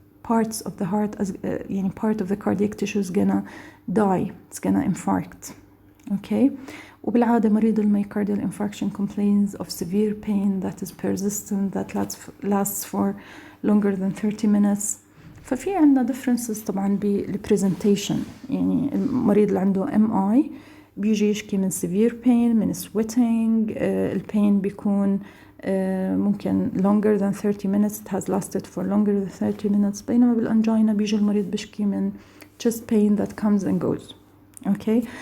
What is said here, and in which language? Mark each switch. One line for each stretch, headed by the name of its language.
English: Parts of the heart, يعني part of the cardiac tissue is gonna die. It's gonna infarct. Okay.
Arabic: وبالعادة مريض
English: المyocardial infarction complains of severe pain that is persistent, that lasts for longer than 30 minutes.
Arabic: ففي عندنا differences طبعا بالpresentation. يعني المريض اللي عنده MI بيجي يشكي من
English: severe pain, من sweating, البين بيكون ممكن longer than 30 minutes, it has lasted for longer than 30 minutes.
Arabic: بينما بالانجينا بيجي المريض بيشكي من
English: chest pain that comes and goes.
Arabic: Okay.